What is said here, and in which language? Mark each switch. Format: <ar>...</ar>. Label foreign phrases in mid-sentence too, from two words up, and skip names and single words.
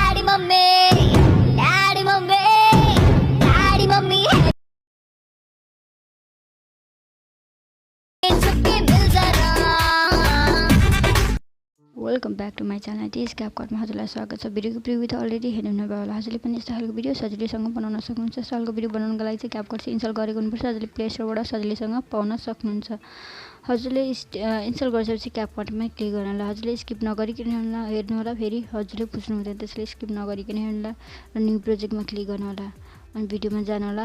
<hi>मम्मी डैडी मम्मी डैडी मम्मी छुट्टी मिल जरा।</hi> <en>welcome back to my channel</en> <ne>टिएस क्यापकटमा हजुरलाई स्वागत छ। भिडियोको प्रिभ्यू त अलरेडी हेर्नु भयो होला। हजुरले पनि यस्तो खालको भिडियो सजिलैसँग बनाउन सक्नुहुन्छ। यस्तो खालको भिडियो बनाउनको लागि चाहिँ क्यापकट चाहिँ इन्स्टल गरेको हुनुपर्छ। हजुरले प्ले स्टोरबाट सजिलैसँग पाउन सक्नुहुन्छ। हजुरले इन्स्टल गरिसकेपछि क्यापकटमै क्लिक गर्नु होला। हजुरले स्किप नगरिकन हेर्नु होला। फेरि हजुरले बुझ्नु हुँदैन, त्यसले स्किप नगरिकन हेर्नु होला र</ne> <en>new project</en> <ne>क्लिक गर्नु होला अनि भिडियोमा जानु होला।</ne>